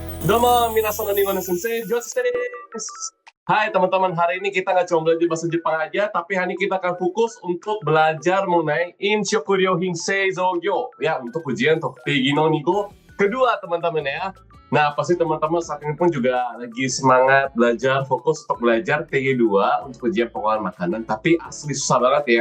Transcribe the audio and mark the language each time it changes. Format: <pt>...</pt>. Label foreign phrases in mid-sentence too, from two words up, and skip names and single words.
<ja>どうも、皆さんこんにちは先生、Joseph です.</ja> <id>Hai teman-teman, hari ini kita nggak cuma belajar bahasa Jepang aja, tapi hari ini kita akan fokus untuk belajar mengenai</id> <ja>飲食料品製造業.</ja> <id>Ya, untuk ujian</id> <ja>特定技能の二号</ja> <id>kedua teman-teman ya. Nah, pasti teman-teman saat ini pun juga lagi semangat belajar, fokus untuk belajar TG2 untuk ujian pengolahan makanan, tapi asli susah banget ya.</id>